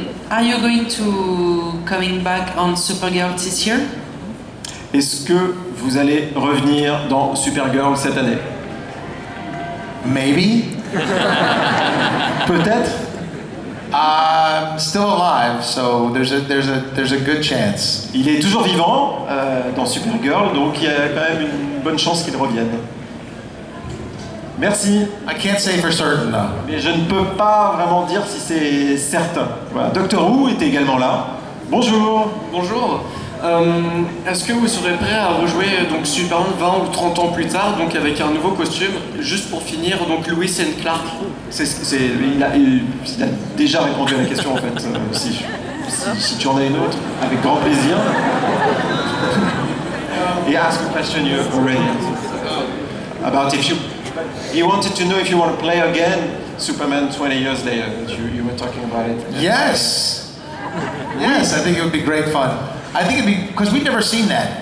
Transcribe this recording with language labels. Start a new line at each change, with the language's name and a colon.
English: Are you going to coming back on Supergirl this year?
French: Est-ce que vous allez revenir dans Supergirl cette année?
English: Maybe.
French: Peut-être.
English: I'm still alive, so there's a good chance.
French: Il est toujours vivant dans Supergirl, donc il y a quand même une bonne chance qu'il revienne. Merci.
English: I can't say for certain though.
French: Mais je ne peux pas vraiment dire si c'est certain. Voilà. Doctor Who était également là. Bonjour. Bonjour. Est-ce que vous serez prêt à rejouer donc Superman 20 ou 30 ans plus tard, donc avec un nouveau costume, juste pour finir, donc Lois and Clark? Il a déjà répondu à la question en fait. Si tu en as une autre, avec grand plaisir.
English: He asked a question you already about if you. He wanted to know if you want to play again Superman 20 years later. You were talking about it. Yes. Yes, I think it would be great fun. I think it'd be, because we've never seen that.